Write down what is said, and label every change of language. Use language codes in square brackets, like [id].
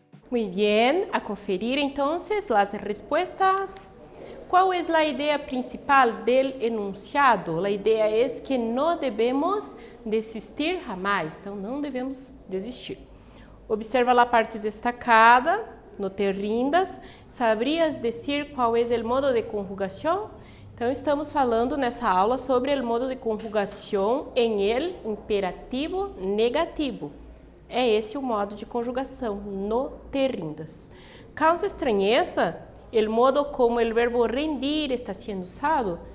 [es] Muy bien, a conferir entonces las respuestas. ¿Cuál es la idea principal del enunciado? La idea es que no debemos desistir jamais, [pt] então não devemos desistir. Observa a parte destacada, [es] no te rindas. ¿Sabrías decir qual es el modo de conjugação? [pt] Então estamos falando nessa aula sobre o modo de conjugação em [es] el imperativo negativo. [pt] É esse o modo de conjugação, [es] no te rindas. [pt] ¿Causa estranheza o modo como o verbo rendir está sendo usado?